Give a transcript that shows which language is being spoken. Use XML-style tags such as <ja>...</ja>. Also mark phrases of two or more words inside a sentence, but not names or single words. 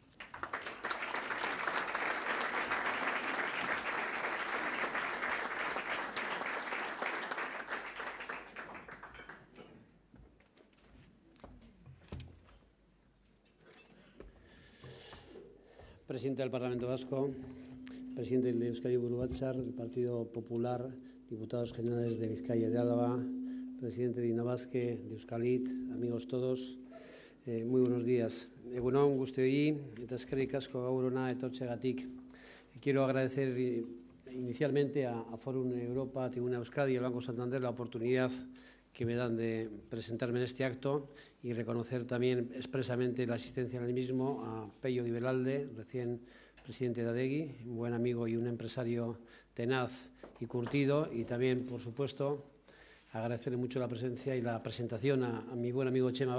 <es>Presidente del Parlamento Vasco, presidente de Euskadi Buru Batzar, del Partido Popular, diputados generales de Vizcaya y de Álava, presidente de Inabasque, de Euskalit, amigos todos. Muy buenos días.</es> <eu>Egunon guztioi eta eskerrik asko gaur hona etortzeagatik.</eu> <es>Quiero agradecer inicialmente a Forum Europa, Tribuna Euskadi y al Banco Santander la oportunidad que me dan de presentarme en este acto y reconocer también expresamente la asistencia en el mismo a Pello Guibelalde, recién presidente de Adegi, un buen amigo y un empresario tenaz y curtido, y también, por supuesto, agradecerle mucho la presencia y la presentación a mi buen amigo Chema</es>